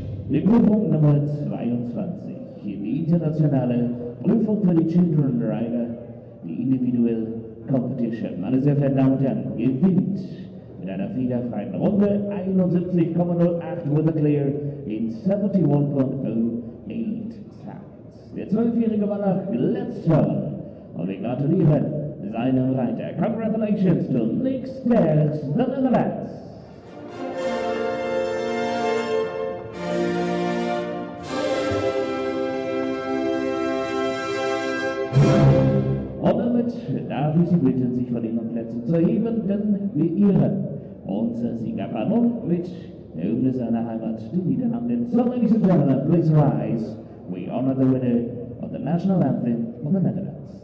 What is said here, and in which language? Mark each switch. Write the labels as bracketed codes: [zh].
[de] Die Prüfung Nummer 22, die internationale Prüfung für die Children Rider, die Individual Competition. Meine sehr verehrten Damen und Herren, gewinnt mit einer fehlerfreien Runde 71,08 [en] with a clear in 71.08 seconds. [de] Der 12-jährige Wallach Gladstone und wir gratulieren seinem Reiter. [en] Congratulations to Nick Stairs, the Netherlands. [de] Und damit darf ich Sie bitten, sich von Ihren Plätzen zu erheben, denn wir ehren unser Siegerkanon mit der Hymne seiner Heimat, den Niederlanden. [en] So, ladies and gentlemen, please rise. We honor the winner of the national anthem of the Netherlands.